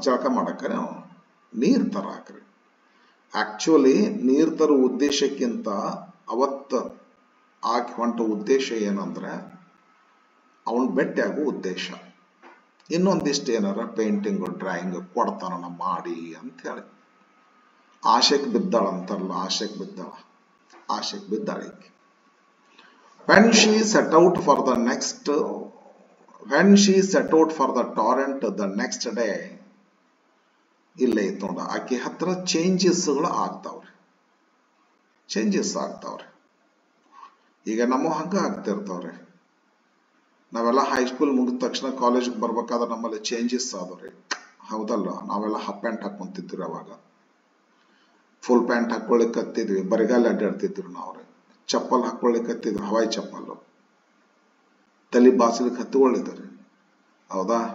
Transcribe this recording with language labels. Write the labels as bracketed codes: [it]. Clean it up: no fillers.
[kn] ಜಳಕ ಮಾಡಕ್ಕೆ, ನೀರ್ ತರಾಕ್ರಿ. ಆಕ್ಚುಲಿ ನೀರ್ ತರೋ ಉದ್ದೇಶಕ್ಕಿಂತ ಅವತ್ತ ಆಕೆ ಹೊಂಟ ಉದ್ದೇಶ ಏನಂದ್ರೆ ಅವನ್ ಭೇಟಿಯಾಗೋ ಉದ್ದೇಶ. ಇನ್ನೊಂದಿಷ್ಟು ಏನಾರ ಪೇಂಟಿಂಗ್ ಡ್ರಾಯಿಂಗ್ ಕೊಡ್ತಾನ ಮಾಡಿ ಅಂತ ಹೇಳಿ ಆಶೆಗೆ ಬಿದ್ದಾಳ ಅಂತಾರಲ್ಲ, ಆಶೆಗೆ ಬಿದ್ದಾಳ, ಆಶೆಗೆ ಬಿದ್ದಾಳೆ. [en] when she set out for the next when she set out for the torrent the next day, [kn] ಇಲ್ಲೇ ಇತ್ತು ನೋಡ, ಆಕೆ ಹತ್ರ ಚೇಂಜಸ್ಗಳು ಆಗ್ತಾವ್ರಿ, ಚೇಂಜಸ್ ಆಗ್ತಾವ್ರಿ. ಈಗ ನಮ್ಮ ಹಂಗ ಆಗ್ತಿರ್ತಾವ್ರಿ. ನಾವೆಲ್ಲ ಹೈಸ್ಕೂಲ್ ಮುಗಿದ ತಕ್ಷಣ ಕಾಲೇಜ್ಗೆ ಬರ್ಬೇಕಾದ್ರೆ ನಮ್ಮಲ್ಲಿ ಚೇಂಜಸ್ ಆದವ್ರಿ, ಹೌದಲ್ಲ? ನಾವೆಲ್ಲ ಹಾಫ್ ಪ್ಯಾಂಟ್ ಹಾಕೊಂತಿದ್ವಿ, ಅವಾಗ ಫುಲ್ ಪ್ಯಾಂಟ್ ಹಾಕೊಳ್ಳಿಕ್ಕೆ ಹತ್ತಿದ್ವಿ, ಬರಿಗಾಲ ಅಡ್ಡಾಡ್ತಿದ್ರು ನಾವ್ರಿ, ಚಪ್ಪಲ್ ಹಾಕೊಳ್ಳಿಕ್ಕೆ ಹತ್ತಿದ್ವಿ, ಹವಾಯಿ ಚಪ್ಪಲ್ಲು, ತಲೆ ಬಾಚಲಿಕ್ಕೆ ಹತ್ಕೊಳ್ಳಿದ್ರಿ, ಹೌದಾ?